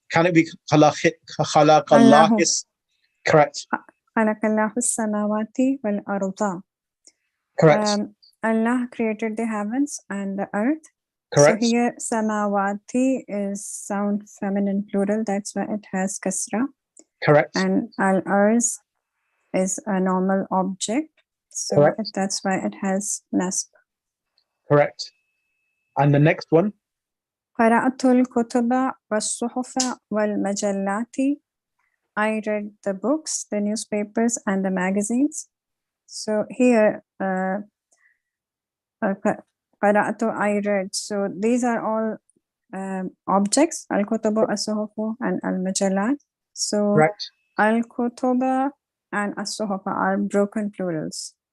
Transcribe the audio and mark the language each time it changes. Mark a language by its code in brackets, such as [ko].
[en] Can it be khalaq Allah is correct? [ar] خلق الله السماوات والأرض. [en] Correct. Allah created the heavens and the earth. Correct. So here samawati is sound feminine plural, that's why it has kasra. Correct. And al-arz is a normal object, so that's why it has nasb. Correct. And the next one? [ar] قرأت الكتب والصحف والمجلات. [en] I read the books, the newspapers, and the magazines. So here, قرأت, I read. So these are all objects, al-kutubu, as-suhufu, and al-majallat. So al-kutuba and as-suhufa are broken plurals.